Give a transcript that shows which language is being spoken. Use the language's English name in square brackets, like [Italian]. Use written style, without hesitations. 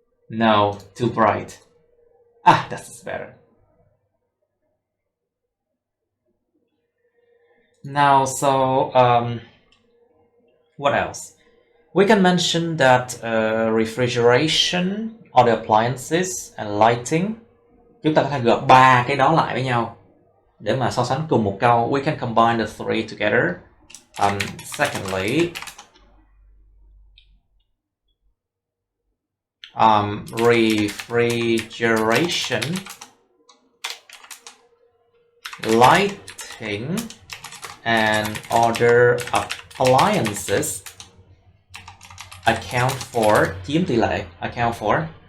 [English] No, too bright. That's better. Now, so what else? We can mention that refrigeration, other appliances, and lighting. [Vietnamese] Chúng ta có thể gộp ba cái đó lại với nhau để mà so sánh cùng một câu. [English] We can combine the three together. Secondly, refrigeration, lighting, and other appliances account for, [Vietnamese] chiếm tỷ lệ, [English] account for